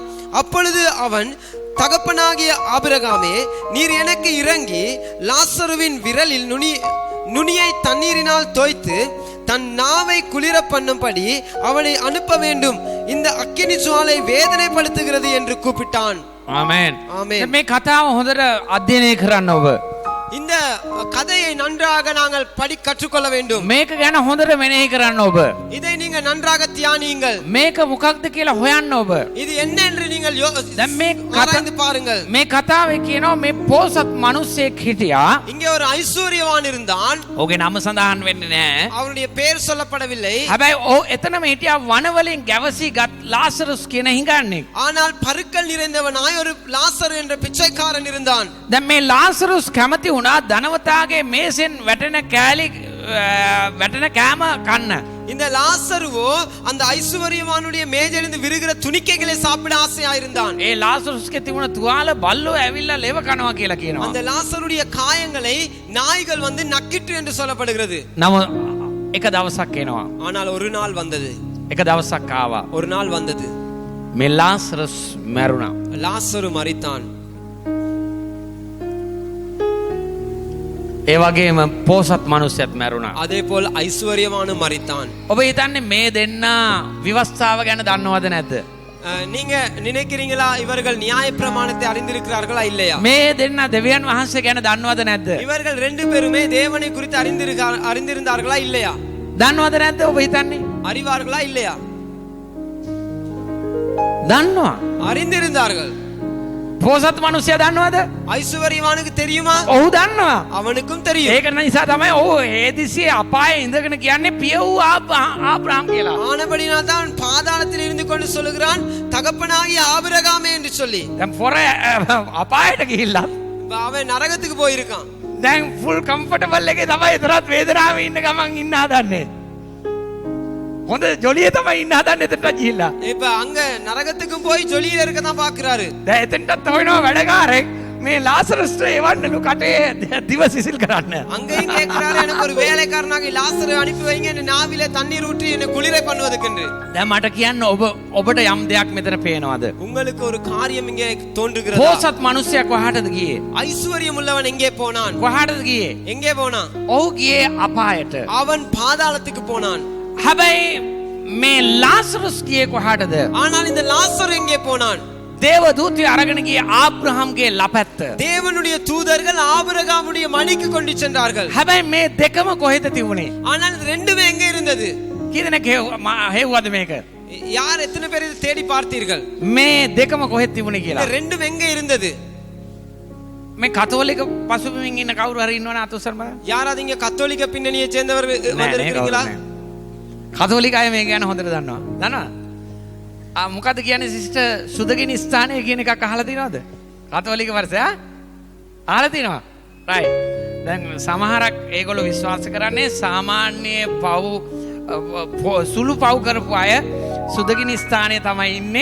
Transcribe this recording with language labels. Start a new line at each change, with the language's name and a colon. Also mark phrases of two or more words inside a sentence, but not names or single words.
Tamil: அப்பொழுது அவன், தகப்பனாகிய ஆபிரகாமே, நீர் எனக்கு இறங்கி லாசருவின் விரலில் நுனியை தண்ணீரினால் தோய்த்து தன் நாவை குளிர பண்ணும்படி அவனை அனுப்ப வேண்டும், இந்த அக்கினி ஜுவாலை வேதனைப்படுத்துகிறது என்று கூப்பிட்டான்.
Sinhala: ආමෙන්.
Tamil: ஆமென்.
Sinhala: මේ කතාව හොඳට අධ්‍යයනය කරන්න ඔබ.
Tamil: இந்த கதையை நன்றாக நாங்கள் கற்றுக்கொள்ள வேண்டும்.
Sinhala: මේක ගැන හොඳට මෙනෙහි කරන්න ඔබ.
Tamil: இதை நீங்க நன்றாக தியானியுங்கள்.
Sinhala: මේක මොකක්ද කියලා හොයන්න ඔබ.
Tamil: இது என்ன என்று நீங்கள்
Sinhala: දැන් මේ
Tamil: ஆராய்ந்து பாருங்கள்.
Sinhala: මේ කතාවේ කියනවා මේ පෝසත් මිනිස්සෙක් හිටියා.
Tamil: இங்கே ஒரு ஐஸ்வர்யவான் இருந்தான்.
Sinhala: ඔහුගේ නම සඳහන් වෙන්නේ නැහැ.
Tamil: அவனுடைய பெயர் சொல்லப்படவில்லை.
Sinhala: හැබැයි එතනම හිටියා වනවලින් ගැවසී ගත් ලාසරස් කියන හිඟන්නේ.
Tamil: ஆனால் பருக்கள் நிறைந்தவனாய் ஒரு லாசரு என்ற பிச்சைக்காரன் இருந்தான்.
Sinhala: දැන් මේ ලාසරස් කැමති වුණා ධනවතාගේ මේසෙන් වැටෙන කෑම කන්න.
Tamil: இந்த லாசருவோ அந்த ஐஸ்வர்யவானுடைய மேஜிலிருந்து விருகிற துணிக்கைகளை சாப்பிட ஆசையா இருந்தான்.
Sinhala: ඒ ලාසරස්ගේ තිබුණ තුවාල බල්ලෝ ඇවිල්ලා ලෙව කනවා කියලා කියනවා.
Tamil: அந்த லாசருடைய காயங்களை நாய்கள் வந்து நக்கிற்று என்று சொல்லப்படுகிறது.
Sinhala: නම එක දවසක් එනවා.
Tamil: ஆனால் ஒரு நாள் வந்தது.
Sinhala: එක දවසක් ආවා.
Tamil: ஒரு நாள் வந்தது.
Sinhala: මේ ලාසරස් මැරුණා.
Tamil: லாசரு மரித்தான்.
Sinhala: ඒ වගේම පෝසත් මිනිස්සෙක් මැරුණා.
Tamil: அதே போல் ஐஸ்வர்யவானும் மரித்தான்.
Sinhala: ඔබ හිතන්නේ මේ දෙන්න විවස්ථාව ගැන දන්නවද නැද්ද?
Tamil: நீங்க நினைக்கிறீங்களா இவர்கள் நியாய பிரமாணத்தை அறிந்திருக்கிறார்களா இல்லையா?
Sinhala: මේ දෙන්න දෙවියන් වහන්සේ ගැන දන්නවද නැද්ද?
Tamil: இவர்கள் ரெண்டு பேருமே தேவனை குறித்து அறிந்திருந்தார்களா இல்லையா?
Sinhala: දන්නවද නැද්ද ඔබ හිතන්නේ?
Tamil: அறிவார்களா இல்லையா?
Sinhala: දන්නවා.
Tamil: அறிந்திருந்தார்கள்.
Sinhala: පෝසත් මිනිස්සයා දන්නවද?
Tamil: ஐஸ்வர்யவானுக்கு தெரியுமா?
Sinhala: ඔහු දන්නවා.
Tamil: அவனுக்கும் தெரியும்.
Sinhala: ඒක නිසා තමයි ඔහු හේදිසියේ අපායේ ඉඳගෙන කියන්නේ පිය වූ ආබ්‍රහම් කියලා.
Tamil: ஆனபடினால் தான் பாதாளத்தில் இருந்து கொண்டு சொல்லுகிறான், தகப்பனாகிய ஆபிரகாமே என்று சொல்லி.
Sinhala: දැන් පොර අපායට ගිහිල්ලා
Tamil: அவன் நரகத்துக்கு போயிருக்கான்.
Sinhala: දැන්
English: full comfortable
Sinhala: එකේ තමයි එතරම් වේදනාවේ ඉන්න ගමන් ඉන්න හදන්නේ. හොඳ ජොලියේ තමයි ඉන්න හදන්නේ එතනට ගිහිල්ලා.
Tamil: இப்ப அங்க நரகத்துக்கும் போய் ஜொலியில இருக்க தான் பாக்குறாரு.
Sinhala: දැන් එතනටත් හොයනවා වැඩකාරෙක් මේ ලාසරස්ට එවන්නලු කටේ දිව සිසිල් කරන්න.
Tamil: அங்கேயும் கேட்கிறாரு, எனக்கு ஒரு வேலைக்காரனாக லாசரை அனுப்பி வைங்க, என்ன நாவிலே தண்ணீர் ஊற்றி என்ன குளிரை பண்ணுவதற்கு.
Sinhala: දැන් මට කියන්න ඔබට යම් දෙයක් මෙතන පේනවද?
Tamil: உங்களுக்கு ஒரு காரியம் இங்கே தோன்றுகிறது.
Sinhala: පෝසත් මිනිසයා කොහාටද ගියේ?
Tamil: ஐஸ்வர்யம் உள்ளவன் எங்கே போனான்?
Sinhala: කොහාටද ගියේ?
Tamil: எங்கே போனான்?
Sinhala: ඔහු ගියේ අපායට.
Tamil: அவன் பாதாளத்துக்கு போனான்.
Sinhala: හැබැයි මේ ලාසරස් ගියේ කොහාටද?
Tamil: ஆனால் இந்த லாசர் எங்கே போனான்?
Sinhala: දේව දූතය අරගෙන ගියේ ආබ්‍රහම්ගේ ලපැත්ත.
Tamil: தேவனுடைய தூதர்கள் ஆபிரகாமுடைய மடிக்கு கொண்டு சென்றார்கள்.
Sinhala: හැබැයි මේ දෙකම කොහෙද තිබුණේ?
Tamil: ஆனால் இது ரெண்டுமே எங்கே இருந்தது?
Sinhala: කී දෙනෙක් හෙව්වද මේක?
Tamil: யார் எத்தனை பேர் இதை தேடி பார்த்தீர்கள்?
Sinhala: මේ දෙකම කොහෙද තිබුණේ කියලා?
Tamil: இந்த ரெண்டும் எங்கே இருந்தது?
Sinhala: මේ කතෝලික පසුබිමින් ඉන්න කවුරු හරි ඉන්නවනේ අතුසර්ම?
Tamil: யாராவது இங்க கத்தோலிக்க பின்னணியை சேர்ந்தவர்கள் வந்திருக்கிறீங்களா?
Sinhala: කතෝලික අය මේ ගැන හොඳට දන්නවා. දන්නවද? මොකද කියන්නේ සිස්ටර් සුදගිනි ස්ථානය කියන එකක් අහලා තියෙනවද? කතෝලික වර්ෂය අහලා තියෙනවා. රයිට්. දැන් සමහරක් ඒගොල්ලෝ විශ්වාස කරන්නේ සාමාන්‍ය සුළු පව් කරපු අය සුදගිනි ස්ථානයේ තමයි ඉන්නේ.